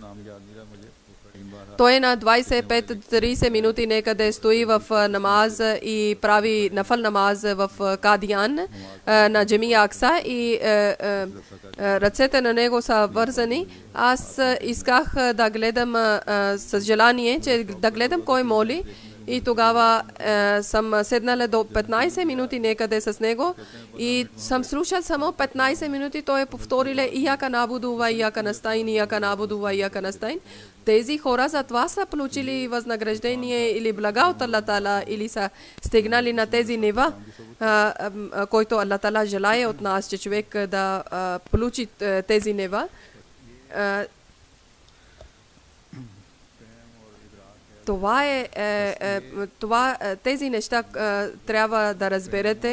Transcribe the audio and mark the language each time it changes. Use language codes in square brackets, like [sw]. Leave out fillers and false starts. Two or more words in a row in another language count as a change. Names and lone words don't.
[bg] Той на 25-30 минути некъде стои в намаз и прави [ur] نفل نماز [bg] в Кадиян на Джамия Акса и ръцете на него са вързани. Аз исках да гледам с желание, че да гледам кой моли. И тогава съм седнала до 15 минути некъде с него и съм слушал само 15 минути. Той е повторил [ar] إياك نعبد وإياك نستعين, إياك نعبد وإياك نستعين. [bg] Тези хора за това са получили възнаграждение или блага от Аллах Таала или са стигнали на тези нива, който Аллах Таала желае от нас, че човек да получи тези нива. Тези неща трябва да разберете.